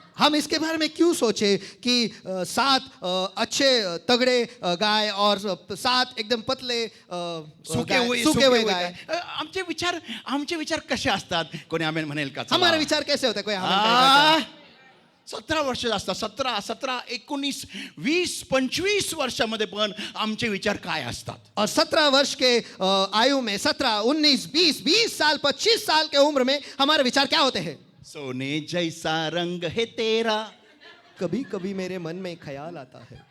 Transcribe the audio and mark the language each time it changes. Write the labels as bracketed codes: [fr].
[hi] हम इसके बारे में क्यों सोचे कि 7 अच्छे तगड़े गाय और 7 एकदम पतले सूखे हुए गाय. [mr] आमचे विचार कसे असतात? कोणी आमेन म्हणेल का? चला. [hi] हमारे विचार कैसे होते हैं? कोई आमेन कहेगा क्या? [mr] 17 वर्ष असतात. 17, 19, 20, 25 वर्षामध्ये पण आमचे विचार काय असतात? [hi] और 17 वर्ष के आयु में 17, 19, 20 साल, 25 साल के उम्र में हमारे विचार क्या होते हैं? सोने जैसा रंग है तेरा. कभी कभी मेरे मन में ख्याल आता है.